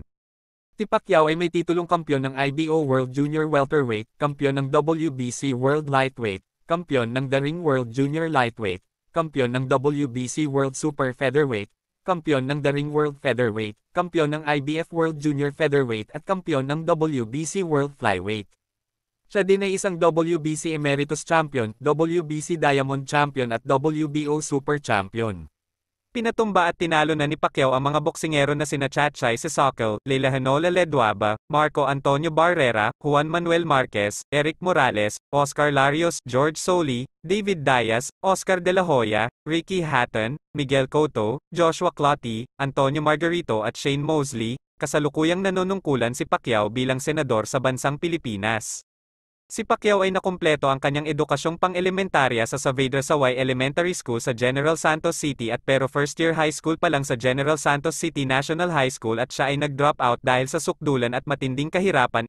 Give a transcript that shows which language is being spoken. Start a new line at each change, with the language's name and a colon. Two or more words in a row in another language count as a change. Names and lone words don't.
Filipino: Si Pacquiao ay may titulong kampiyon ng IBO World Junior Welterweight, kampiyon ng WBC World Lightweight, kampiyon ng The Ring World Junior Lightweight, kampiyon ng WBC World Super Featherweight, kampiyon ng The Ring World Featherweight, kampiyon ng IBF World Junior Featherweight at kampiyon ng WBC World Flyweight. Siya din ay isang WBC Emeritus Champion, WBC Diamond Champion at WBO Super Champion. Pinatumba at tinalo na ni Pacquiao ang mga boksingero na sina Chatchay Sisokal, Leilahanola Leduaba, Marco Antonio Barrera, Juan Manuel Marquez, Eric Morales, Oscar Larios, George Soly, David Diaz, Oscar De La Hoya, Ricky Hatton, Miguel Cotto, Joshua Clottey, Antonio Margarito at Shane Mosley. Kasalukuyang nanunungkulan si Pacquiao bilang senador sa bansang Pilipinas. Si Pacquiao ay nakumpleto ang kanyang edukasyong pang-elementarya sa Saavedra Saway Elementary School sa General Santos City at pero
English: first-year high school
Filipino: pa lang sa General Santos City National High School at siya ay nag-drop out dahil sa sukdulan at matinding kahirapan.